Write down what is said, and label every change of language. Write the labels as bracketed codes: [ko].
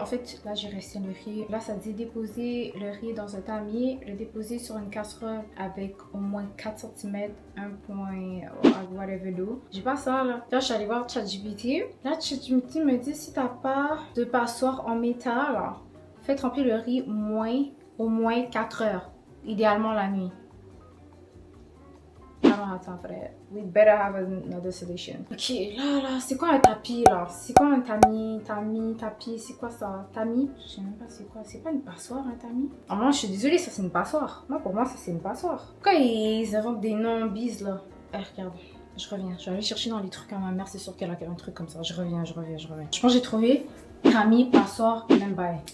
[fr] En fait, là, j'ai rincé le riz. Là, ça dit déposer le riz dans un tamis, le déposer sur une casserole avec au moins 4 cm, 1 point, whatever d'eau. J'ai pas ça là. Là, je suis allée voir ChatGPT. Là, ChatGPT me dit si t'as pas de passoire en métal, fais tremper le riz au moins 4 heures. Idéalement la nuit. [en] I don't have time for that. We better have another solution. [fr] Ok, là, c'est quoi un tapis là? C'est quoi un tapis, c'est quoi ça? Tamis? Je sais même pas c'est quoi. C'est pas une passoire un tamis? Oh moi je suis désolée, ça c'est une passoire. Moi pour moi ça c'est une passoire. Pourquoi ils inventent des noms bises là? Regarde. Je reviens. Je vais aller chercher dans les trucs à ma mère. C'est sûr qu'elle a un truc comme ça. Je reviens. Je pense que j'ai trouvé tamis, passoire, même bail.